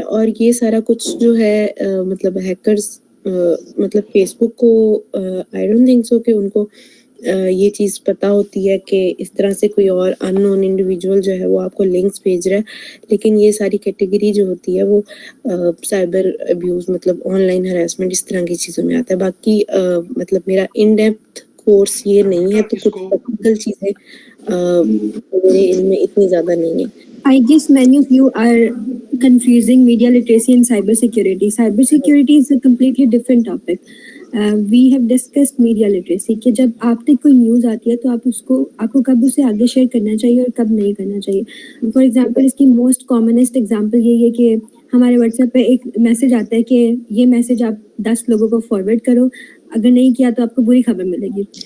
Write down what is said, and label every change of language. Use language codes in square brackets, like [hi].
[ur] اور یہ سارا کچھ جو ہے مطلب ہیکرز مطلب فیس بک کو آئی ڈونٹ تھنک سو کہ ان کو یہ چیز پتہ ہوتی ہے کہ اس طرح سے کوئی اور ان نون انڈیویجول جو ہے وہ آپ کو لنکس بھیج رہا ہے. لیکن یہ ساری کیٹیگری جو ہوتی ہے وہ سائبر ابیوز مطلب آن لائن ہراسمنٹ اس طرح کی چیزوں میں آتا ہے. باقی مطلب میرا ان ڈیپتھ کورس یہ نہیں ہے، تو اس کچھ کو ٹیکنیکل چیزیں میرے علم میں اتنی زیادہ نہیں ہیں. [en] I guess many of you are confusing media literacy and cyber security. Cyber security is a completely different topic. [ur] We have discussed media literacy کہ جب آپ تک کوئی نیوز آتی ہے تو آپ کو کب اسے آگے شیئر کرنا چاہیے اور کب نہیں کرنا چاہیے. فار ایگزامپل اس کی موسٹ کامنسٹ ایگزامپل یہی ہے کہ ہمارے واٹس ایپ پہ ایک میسج آتا ہے کہ یہ میسج آپ 10 لوگوں کو فارورڈ کرو، اگر نہیں کیا تو آپ کو بری خبر ملے گی.